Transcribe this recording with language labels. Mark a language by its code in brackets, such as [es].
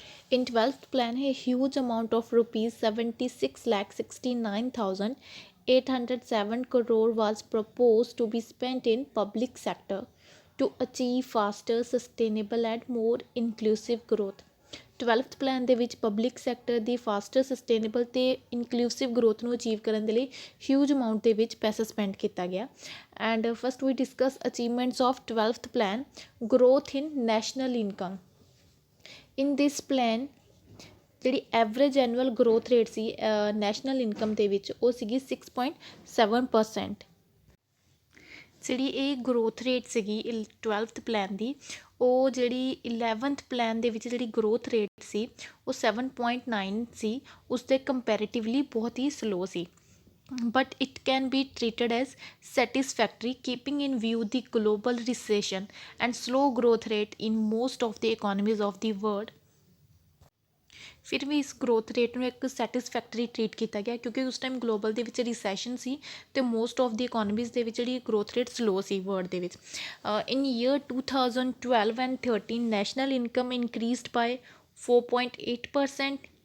[en] In 12th plan, a huge amount of rupees 76,69,807 crore was proposed to be spent in public sector to achieve faster, sustainable and more inclusive growth. [pa] 12th plan ਦੇ ਵਿੱਚ public sector ਦੀ foster sustainable ਅਤੇ inclusive growth ਨੂੰ achieve ਕਰਨ ਦੇ ਲਈ huge amount ਦੇ ਵਿੱਚ ਪੈਸਾ ਸਪੈਂਡ ਕੀਤਾ ਗਿਆ [en] and first we discuss achievements of 12th plan growth in national income in this plan [pa] ਜਿਹੜੀ ਐਵਰੇਜ ਐਨੂਅਲ ਗਰੋਥ ਰੇਟ ਸੀ ਨੈਸ਼ਨਲ ਇਨਕਮ ਦੇ ਵਿੱਚ ਉਹ ਸੀਗੀ 6.7%। ਜਿਹੜੀ ਇਹ ਗਰੋਥ ਰੇਟ ਸੀਗੀ 12th ਪਲਾਨ ਦੀ ਉਹ ਜਿਹੜੀ 11th ਪਲਾਨ ਦੇ ਵਿੱਚ ਜਿਹੜੀ ਗਰੋਥ ਰੇਟ ਸੀ ਉਹ 7.9 ਸੀ, ਉਸਦੇ ਕੰਪੈਰੇਟਿਵਲੀ ਬਹੁਤ ਹੀ slow ਸੀ। [en] but it can be treated as satisfactory keeping in view the global recession and slow growth rate in most of the economies of the world। [pa] ਫਿਰ ਵੀ ਇਸ growth rate ਨੂੰ ਇੱਕ satisfactory treat ਕੀਤਾ ਗਿਆ ਕਿਉਂਕਿ ਉਸ time global ਦੇ ਵਿੱਚ ਰਿਸੈਸ਼ਨ ਸੀ ਅਤੇ ਮੋਸਟ ਆਫ ਦੀ ਇਕੋਨਮੀਜ਼ ਦੇ ਵਿੱਚ ਜਿਹੜੀ ਗਰੋਥ ਰੇਟ ਸਲੋ ਸੀ ਵਰਲਡ ਦੇ ਵਿੱਚ। [en] In year 2012 and 13 national income increased by 4.8%।